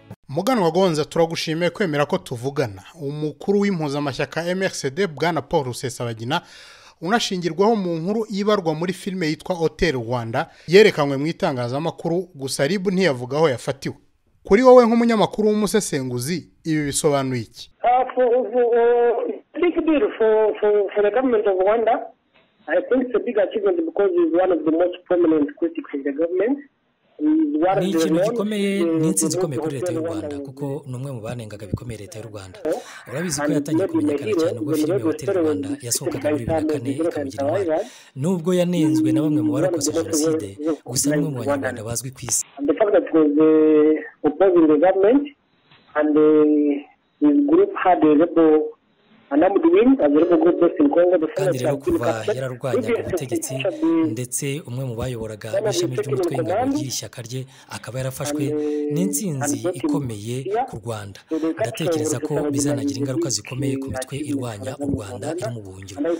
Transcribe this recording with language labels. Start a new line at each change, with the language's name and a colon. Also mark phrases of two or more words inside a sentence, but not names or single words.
Kinyarwanda: Muganwa Gonza turagushimiye kwemera ko tuvugana. Umukuru w'impuzamashyaka MRCD Bwana Paul Rusesabagina unashingirwaho mu nkuru ibarwa muri filime yitwa Hotel Rwanda yerekanwe mu itangazamakuru gusa RIB ntiyavugaho yafatiwe. Kuri wowe nk'umunyamakuru w'umusesenguzi ibi bisobanuye iki?
English: For the government of Rwanda, I think it's a big achievement because he's one of the most prominent critics of the government.
Kinyarwanda: Ni ikintu gikomeye n'insinzi ikomeye kuri leta y'u Rwanda kuko numwe mu banengaga bikomeye leta y'u Rwanda. Urabizi ko yatangiye kumenyekana cyane ubwo filime Hotel Rwanda yasohokaga muri 2004 ikabigira intwari. Nubwo yanenzwe na bamwe mu barakoze jenoside gusa n'umwe mu banyarwanda bazwi ku isi.
English: The fact that was opposing the government and his group had a rebel
Kinyarwanda: kandi rero kuva yararwanyaga ubutegetsi ndetse umwe mu bayoboraga b'ishami ry'umutwe w'ingabo y'ishyaka rye akaba yarafashwe n'insinzi ikomeye ku Rwanda. Ndatekereza ko bizanagira ingaruka zikomeye ku mitwe irwanya u Rwanda iri mu buhungiro.